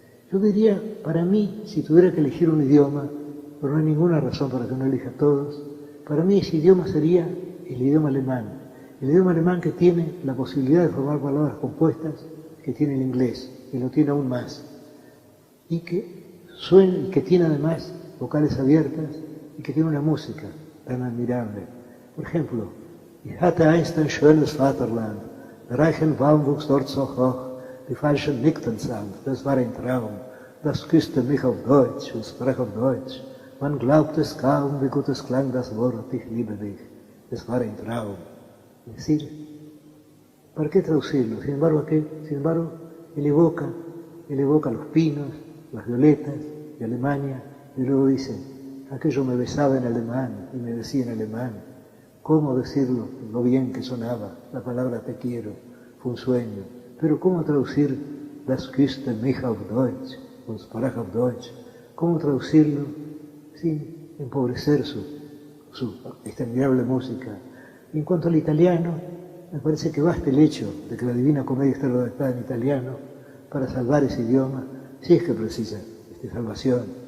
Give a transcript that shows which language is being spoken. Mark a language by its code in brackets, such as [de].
[es] Yo diría, para mí, si tuviera que elegir un idioma, pero no hay ninguna razón para que no elija todos, para mí ese idioma sería el idioma alemán. El idioma alemán que tiene la posibilidad de formar palabras compuestas que tiene el inglés, que lo tiene aún más, y que tiene además vocales abiertas y que tiene una música tan admirable. Por ejemplo, [de] Ich hatte einst ein schönes Vaterland, der reichen Baum wuchs dort so hoch, die falschen nickten sanft, das war ein Traum, das küsste mich auf Deutsch und sprach auf Deutsch. Man glaubt es kaum, wie gut es klang das Wort, ich liebe dich, das war ein Traum. [es] Es decir, ¿para qué traducirlo? Sin embargo, él evoca los pinos, las violetas de Alemania, y luego dice, aquello me besaba en alemán y me decía en alemán. ¿Cómo decirlo? Lo bien que sonaba la palabra te quiero, fue un sueño. Pero ¿cómo traducir [de] das küsste mich auf Deutsch [es] und sprach auf Deutsch? ¿Cómo traducirlo sin empobrecer su admirable música? Y en cuanto al italiano, me parece que basta el hecho de que la Divina Comedia esté redactada en italiano para salvar ese idioma, si es que precisa salvación.